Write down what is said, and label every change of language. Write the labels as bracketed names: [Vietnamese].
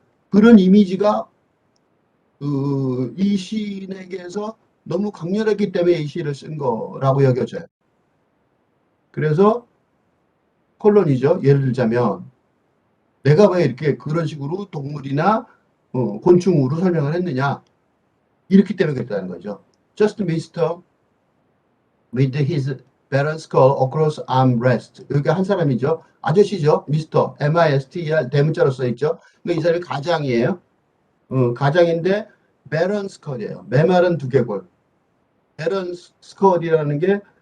[Korean] 그런 이미지가 이 시인에게서 너무 강렬했기 때문에 이 시를 쓴 거라고 여겨져요. 그래서 콜론이죠. 예를 들자면 내가 왜 이렇게 그런 식으로 동물이나 곤충으로 설명을 했느냐. 이렇기 때문에 그랬다는 거죠. [English] Just Mister with his barren skull across armrest. [Korean] 여기 한 사람이죠. 아저씨죠. 미스터 M-I-S-T-E-R 대문자로 써있죠. 이 사람이 가장이에요. 가장인데 barren skull이에요. 메마른 두개골. barren skull이라는 게